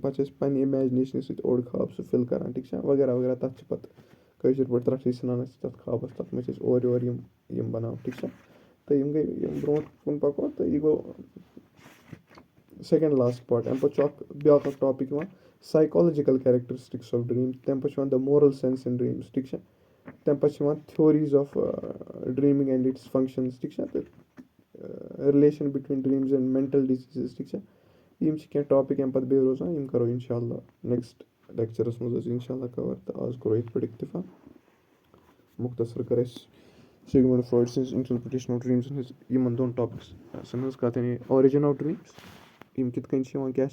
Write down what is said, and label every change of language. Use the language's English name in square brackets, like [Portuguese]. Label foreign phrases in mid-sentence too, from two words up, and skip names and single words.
[Kashmiri] پَتہٕ چھِ أسۍ پنٛنہِ اِمیجِنیشنہِ سۭتۍ اوٚڑ خواب سُہ فِل کَران ٹھیٖک چھا وغیرہ وغیرہ تَتھ چھِ پَتہٕ کٲشِر پٲٹھۍ ترٛٹھٕے ژھٕنان أسۍ تَتھ خوابَس تَتھ منٛز چھِ أسۍ اورٕ یورٕ یِم بَناوان ٹھیٖک چھا تہٕ یِم گٔے یِم برونٛٹھ کُن پَکو تہٕ یہِ گوٚو [English] second last part [Kashmiri] اَمہِ پَتہٕ چھُ اَکھ بیٛاکھ اَکھ ٹاپِک یِوان [English] psychological characteristics of dream [Kashmiri] تَمہِ پَتہٕ چھُ یِوان [English] the moral sense in dreams [Kashmiri] ٹھیٖک چھا تَمہِ پَتہٕ چھِ یِوان [English] theories of dreaming and its functions [Kashmiri] ٹھیٖک چھا تہٕ [English] relation between dreams and mental diseases [Kashmiri] ٹھیٖک چھا یِم چھِ کینٛہہ ٹاپِک اَمہِ پَتہٕ بیٚیہِ روزان یِم کَرو [Arabic] اِنشاء اللہ [Kashmiri] نیکٕسٹ لیکچَرَس منٛز ٲسۍ [Arabic] اِنشاء اللہ [Kashmiri] کَوَر تہٕ آز کوٚرو یِتھ پٲٹھۍ اِکتِفا مُختصر کَر اَسہِ سِگمنٛڈ فرٛایڈ سٕنٛز [English] interpretation of dreams [Kashmiri] ہٕنٛز یِمَن دۄن ٹاپِکسَن ہٕنٛز کَتھ یعنی [English] origin of dreams [Kashmiri] یِم کِتھ کٔنۍ چھِ یِوان کیٛاہ